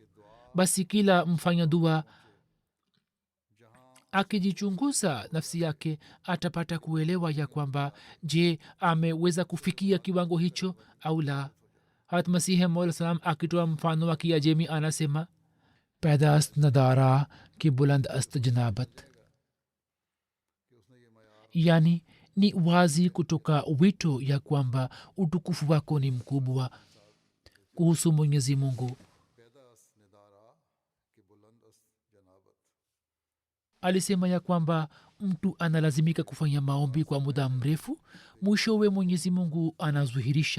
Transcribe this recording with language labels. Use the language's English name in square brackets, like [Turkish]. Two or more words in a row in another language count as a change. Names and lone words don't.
[Swahili] Basi kila mfanya dua akijichunguza nafsi yake atapata kuelewa ya kwamba je, ameweza kufikia kiwango hicho au la. Hat Masihi Maud salam akitoa mfano wa Kiajemi anasema [Persian] پیدا است ندا را که بلند است جنابت, [Swahili] yani ni wazi kutoka wito ya kwamba utukufu wako ni mkubwa. Kuhusu Mwenyezi Mungu alisema ya kwamba mtu analazimika kufanya maombi kwa muda mrefu, mwishowe Mwenyezi Mungu anazuhirisha.